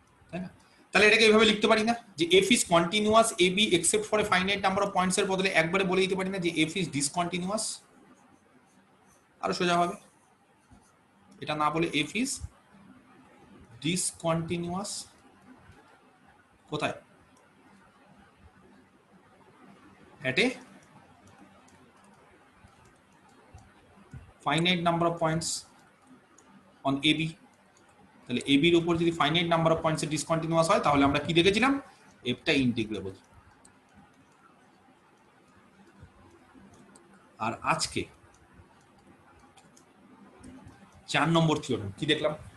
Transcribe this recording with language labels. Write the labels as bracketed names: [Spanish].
[Bangla] তাই না? তাহলে এটাকে এইভাবে লিখতে পারি না যে [English] F is continuous A B except for a finite number of points [Bangla] এর বদলে একবারে বলে দিতে পারি না যে [English] F is discontinuous? [Bangla] আরো সোজা হবে, এটা না বলে [English] F is discontinuous [Bangla] কোথায়? [English] at a finite number of points on AB। [Bangla] তাহলে AB এর উপর যদি finite number of points A discontinuous হয় তাহলে আমরা কি দেখেছিলাম? এফটা ইন্টিগ্রেবল। আর আজকে 4 নম্বর থিওরেম কি দেখলাম?